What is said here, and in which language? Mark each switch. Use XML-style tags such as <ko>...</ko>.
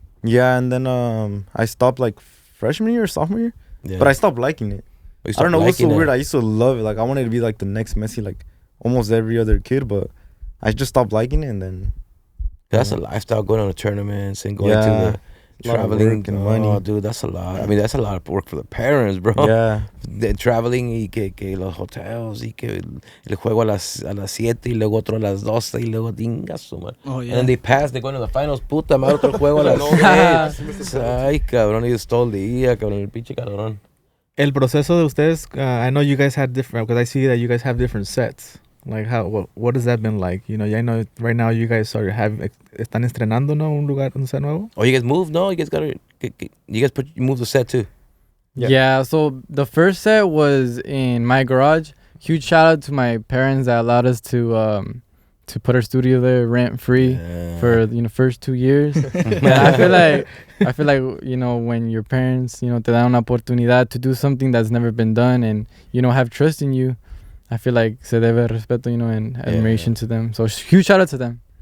<en>Yeah, and then I stopped like freshman year or sophomore year. Yeah. But I stopped liking it. I don't know, what's so weird. I used to love it. Like I wanted to be like the next Messi, like almost every other kid, but I just stopped liking it and then that's a lifestyle, going on to tournaments and going to the traveling and money. Oh, dude, that's a lot. I mean, that's a lot of work for the parents, bro. Yeah.</en> <es>Traveling y que los hotels y que el juego a las 7 y luego otro a las 12 y luego dingas.</es> <en>Oh, yeah. And then they pass, they go into the finals.</en> <es>Puta madre, otro juego a las 6. Ay, cabrón, y todo el día, cabrón, el pinche cabrón. El proceso de ustedes,</es> <en>I know you guys had different, because I see that you guys have different sets. Like what has that been like? I know right now you guys</en> <es>están estrenando, ¿no? Un set nuevo.</es> <en>Oh, you guys moved? No, you guys moved the set too. Yeah, so the first set was in my garage. Huge shout out to my parents that allowed us to put our studio there rent free for first 2 years. And I feel like when your parents</en> <es>te dan una oportunidad</es> <en>to do something that's never been done and have trust in you, I feel like</en> <es>se debe respeto,</es> <en>and admiration to them. So huge shout out to them.</en>